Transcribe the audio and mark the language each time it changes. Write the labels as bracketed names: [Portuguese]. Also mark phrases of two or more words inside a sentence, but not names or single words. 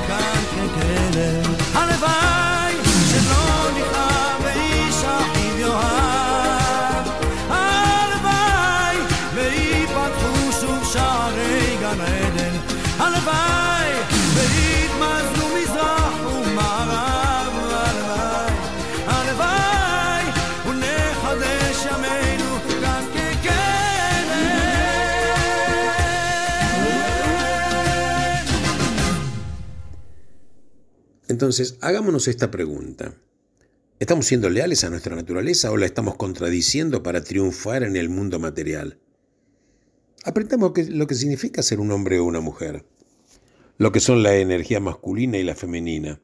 [Hebrew] כאן כקדם, הלוואי שלא נכאב ואיש אחיו יאהב, הלוואי ויפתחו שוב שערי גן עדן, הלוואי ויתמזגו מזרח ומערב, הלוואי, הלוואי ונחדש ימינו כאן כקדם. [Spanish] Entonces, hagámonos esta pregunta. ¿Estamos siendo leales a nuestra naturaleza o la estamos contradiciendo para triunfar en el mundo material? Aprendamos lo que significa ser un hombre o una mujer, lo que son la energía masculina y la femenina.